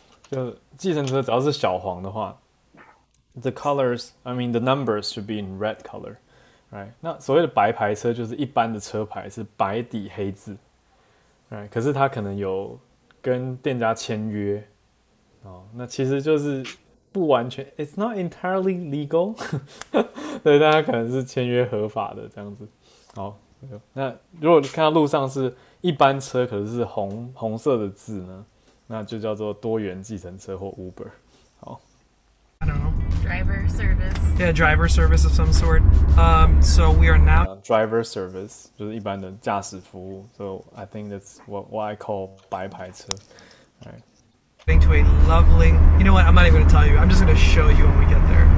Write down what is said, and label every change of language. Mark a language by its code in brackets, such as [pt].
[zh] 就計程車只要是小黃的話 [en] ，the colors, I mean the numbers should be in red color, right? [zh] 那所謂的白牌車就是一般的車牌是白底黑字 ，right? 可是它可能有跟店家簽約，那其實就是不完全 ， [en] it's not entirely legal， [zh] 對，但它可能是簽約合法的這樣子。好，那如果看到路上是一般車，可是紅色的字呢？那就叫做多元計程車或 Uber。好 [en] I don't know. driver service. Yeah, driver service of some sort. So we are now driver service [zh] 就是一般的驾驶服务 [en] ，so I think that's what I call 白牌车。 Alright. getting to a lovely. You know what? I'm not even gonna tell you. I'm just gonna show you when we get there.